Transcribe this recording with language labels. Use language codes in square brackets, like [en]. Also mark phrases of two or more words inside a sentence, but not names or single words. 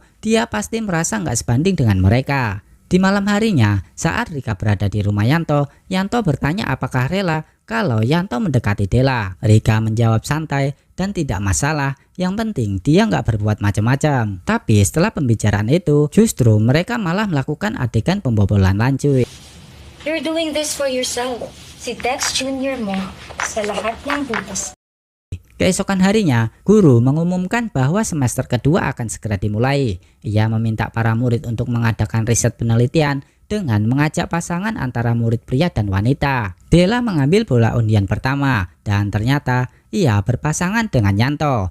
[id] Dia pasti merasa gak sebanding dengan mereka. Di malam harinya, saat Rika berada di rumah Yanto, Yanto bertanya apakah rela kalau Yanto mendekati Della. Rika menjawab santai dan tidak masalah, yang penting dia nggak berbuat macam-macam. Tapi setelah pembicaraan itu, justru mereka malah melakukan adegan pembobolan lanjut. [en] You're doing this for yourself. [tl] Si Dex Junior mo sa lahat ng butas. [id] Keesokan harinya, guru mengumumkan bahwa semester kedua akan segera dimulai. Ia meminta para murid untuk mengadakan riset penelitian dengan mengajak pasangan antara murid pria dan wanita. Della mengambil bola undian pertama dan ternyata ia berpasangan dengan Yanto.